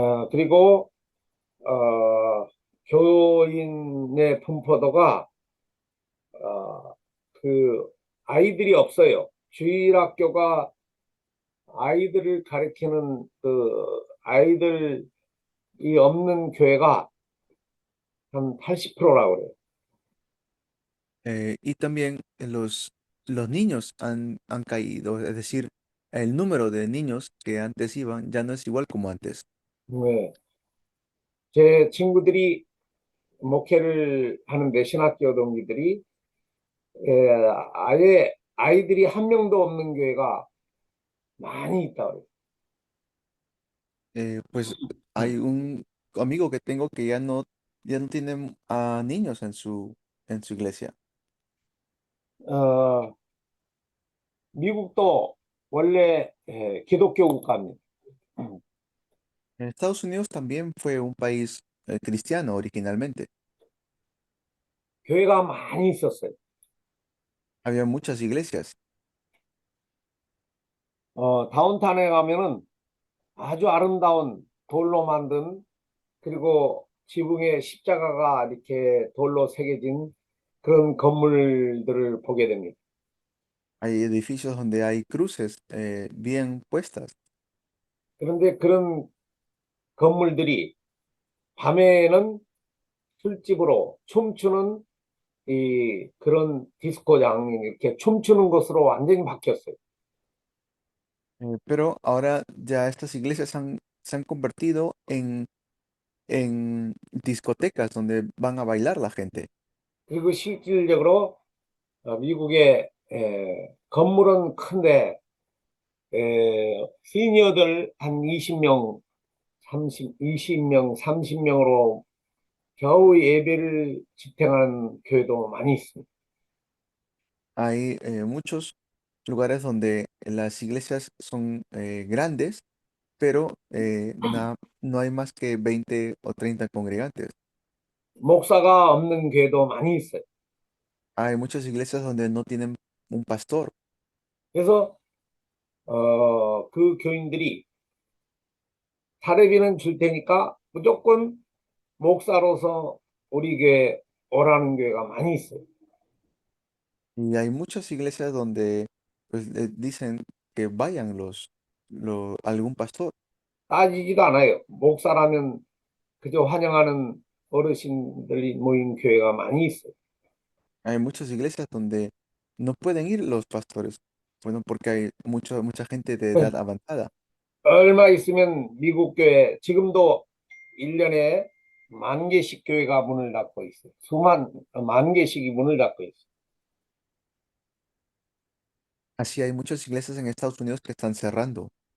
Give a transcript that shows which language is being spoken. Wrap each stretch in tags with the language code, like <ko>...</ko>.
<ko>그리고 교인의 분포도가 그 아이들이 없어요. 주일학교가 아이들을 가르치는 그 아이들이 없는 교회가 한 80%라고 그래요.</ko> <es>Y también los niños han caído, es decir, el número de niños que antes iban ya no es igual como antes.</es> <ko>네. 제 친구들이 목회를 하는데 신학교 동기들이 아예 아이들이 한 명도 없는 교회가 많이 있다 그래요.</ko> <es>Pues hay un amigo que tengo que ya no tiene a niños en su iglesia.</es> <ko>어, 미국도 원래 기독교 국가입니다.</ko> <es>En Estados Unidos también fue un país cristiano originalmente.</es> <ko>교회가 많이 있었어요.</ko> <es>Había muchas iglesias.</es> <ko>다운타운에 가면은 아주 아름다운 돌로 만든 그리고 지붕에 십자가가 이렇게 돌로 새겨진 그런 건물들을 보게 됩니다.</ko> <es>Hay edificios donde hay cruces bien puestas.</es> <ko>그런데 그런 건물들이 밤에는 술집으로 춤추는 그런 디스코장 이렇게 춤추는 곳으로 완전히 바뀌었어요.</ko> <es>Pero ahora ya estas iglesias se han convertido en discotecas donde van a bailar la gente.</es> <ko>그리고 실질적으로 미국의 건물은 큰데 시니어들 한 20명, 20명, 30명으로 겨우 예배를 집행하는 교회도 많이 있습니다.</ko> <es>Hay muchos lugares donde las iglesias son grandes, pero no hay más que 20 o 30 congregantes.</es> <ko>목사가 없는 교회도 많이 있어요.</ko> <es>Hay muchas iglesias donde no tienen un pastor.</es> <ko>그래서 그 교인들이 사례비는 줄 테니까 무조건 목사로서 우리 교회 오라는 교회가 많이 있어요.</ko> <es>Y hay muchas iglesias donde pues, dicen que vayan algún pastor.</es> <ko>따지지도 않아요. 목사라면 그저 환영하는 어르신들이 모인 교회가 많이 있어요.</ko> <es>Hay muchas iglesias donde no pueden ir los pastores. Bueno, porque hay mucha gente de edad avanzada.</es> <ko>얼마 있으면 미국 교회 지금도 1년에 10,000개씩 교회가 문을 닫고 있어요. 10,000개씩이 문을 닫고 있어요.</ko> <es>Así hay muchas iglesias en Estados Unidos que están cerrando.</es>